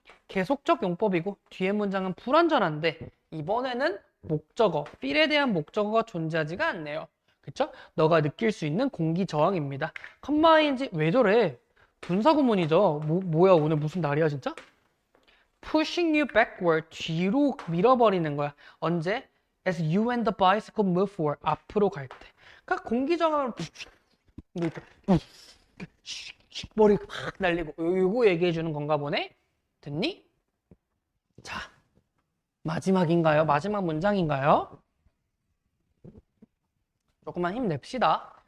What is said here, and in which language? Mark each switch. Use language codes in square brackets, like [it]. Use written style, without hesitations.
[ko] 계속적 용법이고 뒤에 문장은 불완전한데 이번에는 목적어, 필에 대한 목적어가 존재하지가 않네요. 그쵸? 너가 느낄 수 있는 공기저항입니다. 컴마인지 왜 저래? 분사구문이죠. 뭐야 오늘 무슨 날이야 진짜? [en] Pushing you backward, [ko] 뒤로 밀어버리는 거야. 언제? [en] As you and the bicycle move forward, [ko] 앞으로 갈 때. 그러니까 공기저항을 이렇게 머리 팍 날리고 요거 얘기해 주는 건가 보네? 됐니? 자, 마지막인가요? 마지막 문장인가요? 조금만 힘냅시다.